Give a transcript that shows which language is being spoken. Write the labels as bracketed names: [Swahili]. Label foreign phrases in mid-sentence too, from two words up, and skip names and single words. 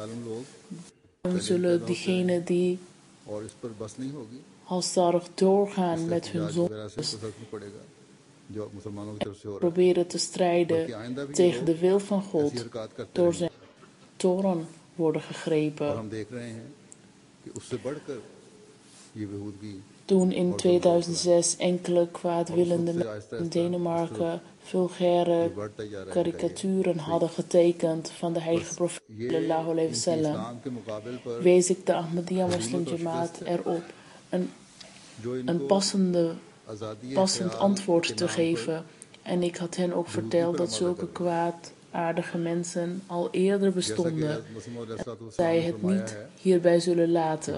[Dutch] Dan zullen diegenen die halstarrig doorgaan met hun zondes proberen te strijden tegen de wil van God door zijn toorn worden gegrepen. Toen in 2006 enkele kwaadwillende mensen in Denemarken vulgaire karikaturen hadden getekend van de heilige profeet [Arabic] صلى الله عليه وسلم, [Dutch] wees ik de Ahmadiyya Muslim Jamaat erop een passend antwoord te geven. En ik had hen ook verteld dat zulke kwaadaardige mensen al eerder bestonden en dat zij het niet hierbij zullen laten.